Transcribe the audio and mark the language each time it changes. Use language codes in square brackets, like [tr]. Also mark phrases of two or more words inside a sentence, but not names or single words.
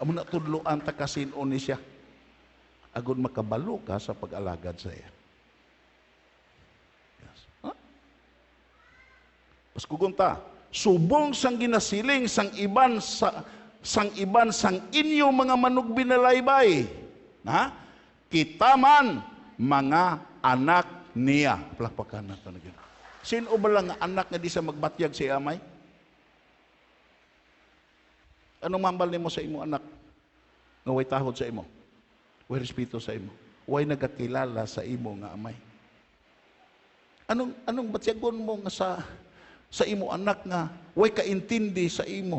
[hil] Amo na tudloan ta kasin-on ni siya. Agon makabalo ka sa pag-alagad sa iya. Yes. Huh? Paskugon ta, subong sang ginasiling sang iban sang inyo mga manugbinalaybay. Ha? Kita man mga anak niya. [tl] Palakpakan na ito na gano'n. [hil] Sino ba lang anak nga di sa magbatyag si amay? Anong mambal nimo sa imo anak? Nga way tahod sa imo? Way respeto sa imo? Way nagakilala sa imo nga amay? Anong batyagon mo nga sa imo anak nga way kaintindi sa imo?